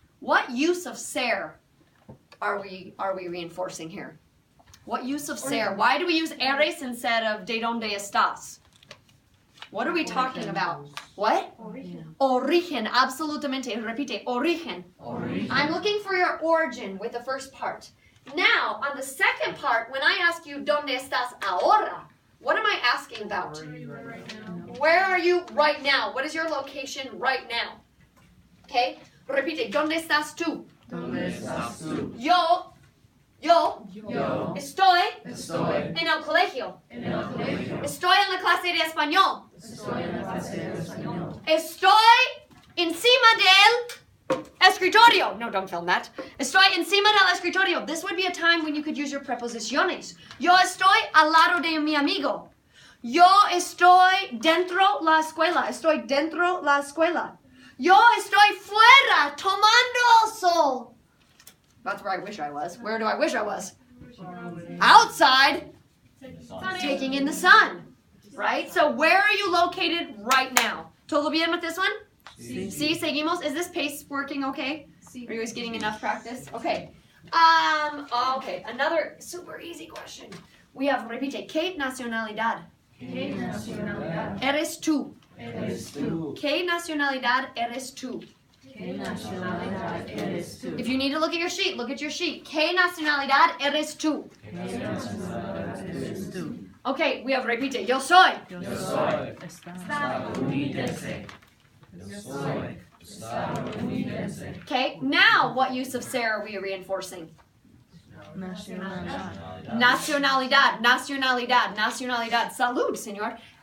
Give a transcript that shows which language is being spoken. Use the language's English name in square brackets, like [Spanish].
[English] What use of ser are we reinforcing here? What use of ser? Why do we use eres instead of ¿De dónde estás? What are we talking about? [Spanish] What? Origen, absolutamente. Repite, origen. [English] Origin. I'm looking for your origin with the first part. Now, on the second part, when I ask you [Spanish] ¿Dónde estás ahora? [English] What am I asking about? Where are you right now? What is your location right now? [Spanish] Okay? Repite, ¿Dónde estás tú? ¿Dónde estás tú? Yo Yo estoy estoy en el colegio. en el colegio. Estoy en la clase de español. Estoy en la clase de español. Estoy encima del escritorio. [English] No, don't film that. [Spanish] Estoy encima del escritorio. [English] This would be a time when you could use your preposiciones. [Spanish] Yo estoy al lado de mi amigo. Yo estoy dentro la escuela. Estoy dentro la escuela. Yo estoy fuera tomando el sol. [English] That's where I wish I was. Where do I wish I was? Outside, taking in the sun. Right? So where are you located right now? [Spanish] ¿Todo bien [English] with this one? [Spanish] Sí, seguimos. [English] Is this pace working okay? Are you guys getting enough practice? Okay. Okay, another super easy question. We have, [Spanish] repite, ¿Qué nacionalidad ¿Qué nacionalidad eres tú? eres tú? ¿Qué nacionalidad eres tú? ¿Qué nacionalidad eres tú? [English] If you need to look at your sheet, look at your sheet. [Spanish] ¿Qué nacionalidad eres tú? ¿Qué nacionalidad eres tú? [English] Okay, we have, [Spanish] repite, yo soy. Yo soy estadounidense. Yo soy estadounidense. [English] Okay, now what use of ser are we reinforcing? [Spanish] Nacionalidad. Nacionalidad, nacionalidad, nacionalidad. Salud, señor.